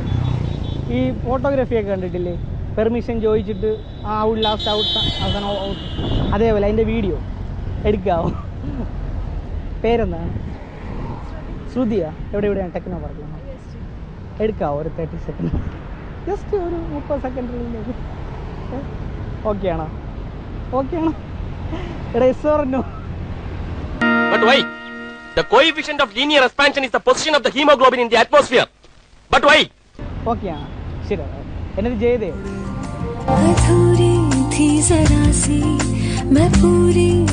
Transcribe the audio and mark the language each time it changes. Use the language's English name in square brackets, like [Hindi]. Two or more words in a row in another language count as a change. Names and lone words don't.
[Malayalam] ഈ ഫോട്ടോഗ്രാഫിയൊക്കെ കണ്ടിട്ടില്ലേ, പെർമിഷൻ ചോദിച്ചിട്ട് [English] out last out [Malayalam] അവസാനം ഔട്ട്, അതേപോലെ അതിൻ്റെ വീഡിയോ എടുക്കാവോ? പേരെന്താണ്? ശ്രുതിയാ? എവിടെയാണ്? ടെക്നോ പാർക്കിലാണ്. എടുക്കാവോ ഒരു 30 സെക്കൻഡ്? ജസ്റ്റ് ഒരു 30 സെക്കൻഡ്. ഓക്കെ ആണോ? എടാ [English] yes or no? But why? The coefficient of linear expansion is the position of the hemoglobin in the atmosphere. But why? [Malayalam] ഓക്കെ ആണോ? ശരി. എന്നത് ജയദേവ്. [Hindi] अधूरी थी जरा सी मैं पूरी